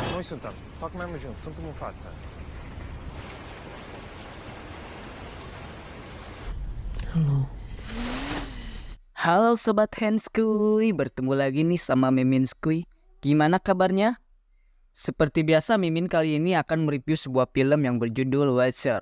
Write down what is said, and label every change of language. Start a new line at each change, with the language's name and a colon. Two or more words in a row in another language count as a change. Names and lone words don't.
Indonesian: Deixa então, toque mesmo junto, são-te uma faça. Halo Sobat Henskuy, bertemu lagi nih sama Mimin Skuy. Gimana kabarnya? Seperti biasa Mimin kali ini akan mereview sebuah film yang berjudul Watcher.